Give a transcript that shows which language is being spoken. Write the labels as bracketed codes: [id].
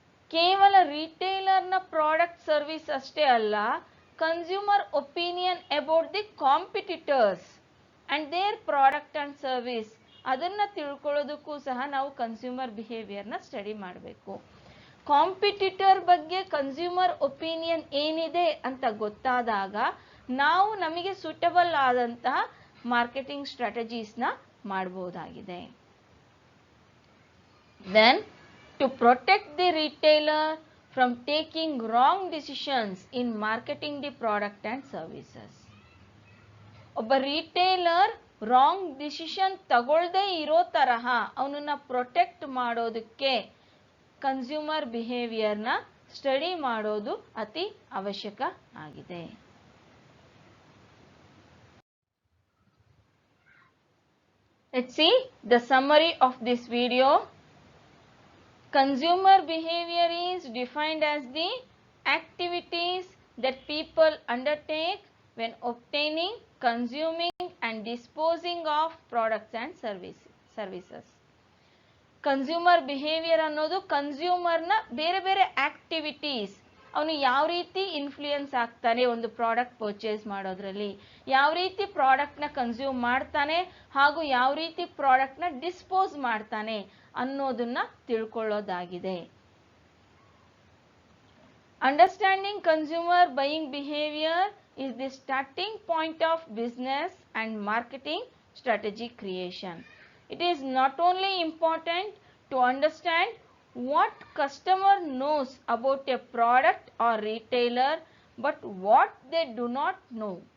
[kn] ಕೇವಲ ರಿಟೇಲರ್ನ product service ಅಷ್ಟೇ ಅಲ್ಲ, [en] consumer opinion about the competitors and their product and service, [kn] ಅದನ್ನು ತಿಳ್ಕೊಳ್ಳೋದಕ್ಕೂ ಸಹ ನಾವು ಕನ್ಸ್ಯೂಮರ್ ಬಿಹೇವಿಯರ್ನ ಸ್ಟಡಿ ಮಾಡಬೇಕು. ಕಾಂಪಿಟಿಟರ್ ಬಗ್ಗೆ ಕನ್ಸ್ಯೂಮರ್ ಒಪಿನಿಯನ್ ಏನಿದೆ ಅಂತ ಗೊತ್ತಾದಾಗ ನಾವು ನಮಗೆ ಸೂಟಬಲ್ ಆದಂತಹ ಮಾರ್ಕೆಟಿಂಗ್ ಸ್ಟ್ರಾಟಜೀಸ್ನ ಮಾಡಬಹುದಾಗಿದೆ. [en] Then to protect the retailer from taking wrong decisions in marketing the product and services. [kn] ಒಬ್ಬ ರಿಟೇಲರ್ ರಾಂಗ್ ಡಿಸಿಷನ್ ತಗೊಳ್ಳದೇ ಇರೋ ತರಹ ಅವನನ್ನ ಪ್ರೊಟೆಕ್ಟ್ ಮಾಡೋದಕ್ಕೆ ಕನ್ಸ್ಯೂಮರ್ ಬಿಹೇವಿಯರ್ನ ಸ್ಟಡಿ ಮಾಡೋದು ಅತಿ ಅವಶ್ಯಕ ಆಗಿದೆ. [en] Let's see the summary of this video. Consumer behavior is defined as the activities that people undertake when obtaining, consuming and disposing of products and services. [kn] Consumer behaviour ಅನ್ನೋದು ಕನ್ಸ್ಯೂಮರ್ನ ಬೇರೆ ಬೇರೆ activities, ಅವನು ಯಾವ ರೀತಿ ಇನ್ಫ್ಲೂಯೆನ್ಸ್ ಆಗ್ತಾನೆ ಒಂದು ಪ್ರಾಡಕ್ಟ್ ಪರ್ಚೇಸ್ ಮಾಡೋದ್ರಲ್ಲಿ, ಯಾವ ರೀತಿ ಪ್ರಾಡಕ್ಟ್ನ ಕನ್ಸ್ಯೂಮ್ ಮಾಡ್ತಾನೆ ಹಾಗೂ ಯಾವ ರೀತಿ ಪ್ರಾಡಕ್ಟ್ನ ಡಿಸ್ಪೋಸ್ ಮಾಡ್ತಾನೆ ಅನ್ನೋದನ್ನ ತಿಳ್ಕೊಳ್ಳೋದಾಗಿದೆ. [en] Understanding consumer buying behaviour is the starting point of business and marketing strategy creation. It is not only important to understand what customer knows about a product or retailer, but what they do not know.